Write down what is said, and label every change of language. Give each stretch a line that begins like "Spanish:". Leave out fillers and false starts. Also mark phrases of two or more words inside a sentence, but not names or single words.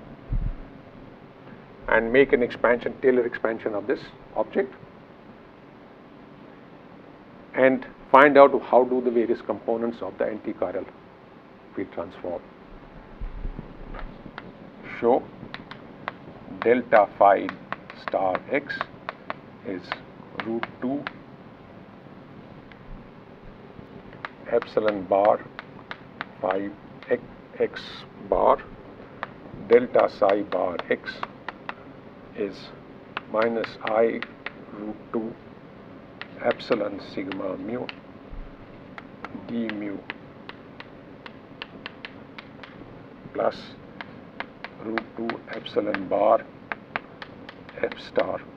English: and make an expansion, Taylor expansion of this object, and find out how do the various components of the antichiral field transform. Show delta phi star x is root 2 epsilon bar phi x bar delta psi bar x is minus I root 2 epsilon sigma mu d mu plus root 2 epsilon bar f star